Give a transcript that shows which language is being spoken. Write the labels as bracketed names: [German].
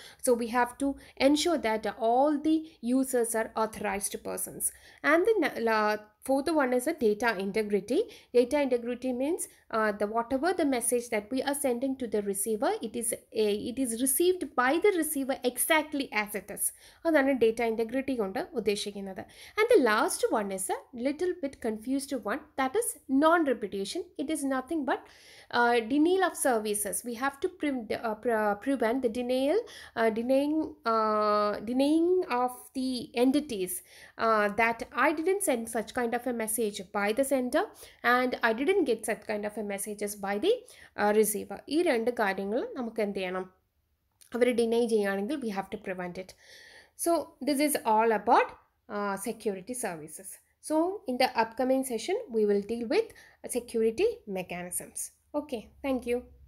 [English] So we have to ensure that all the users are authorized persons. And the fourth one is a data integrity. Data integrity means the whatever the message that we are sending to the receiver, it is received by the receiver exactly as it is. [Malayalam] അതാണ് data integrity കൊണ്ട് ഉദ്ദേശിക്കുന്നത്. [English] And the last one is a little bit confused one, that is non-repudiation. It is nothing but denial of services. We have to prevent the denying of the entities that I didn't send such kind of a message by the sender and I didn't get such kind of a messages by the receiver. [Malayalam] ഈ രണ്ട് കാര്യങ്ങൾ നമുക്ക് എന്ത് ചെയ്യണം, അവർ deny ചെയ്യുകയാണെങ്കിൽ [English] we have to prevent it. So this is all about security services. So in the upcoming session we will deal with security mechanisms. Okay, thank you.